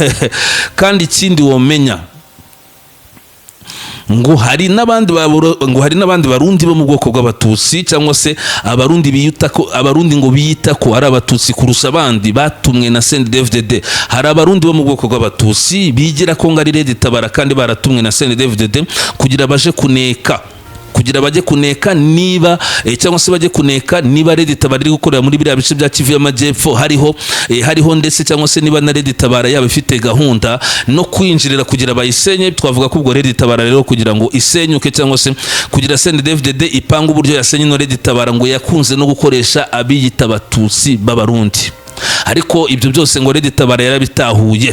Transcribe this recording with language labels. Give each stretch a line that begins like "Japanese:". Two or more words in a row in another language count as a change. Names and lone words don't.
Kinyarwanda: Kandi ikindi womenya ngo hari n'abandi barundi bo mu bwoko bw'abatutsi cyangwa se abarundi ngo biyita ko ari abatutsi kurusha abandi batumwe na CNDD-FDD. hari abarundi bo mu bwoko bw'abatutsi bigira ko ngari Red-Tabara kandi baratumwe na CNDD-FDD kugira bajye kuneka niba cyangwa se bajye kuneka niba Red-Tabara iri gukorera muri biriya bice bya Kivu y'Amajyepfo hariho ndetse cyangwa se niba na Red-Tabara yaba ifite gahunda no kwinjirira kugira bayisenye. Twavuga ko ubwo Red-Tabara rero kugira ngo isenyuke cyangwa se kugira CNDD-FDD ipanga uburyo yasenye no Red-Tabara ngo yakunze no gukoresha abiyita abatutsi b'abarundi, ariko ibyo byose ngo Red-Tabara yarabitahuye.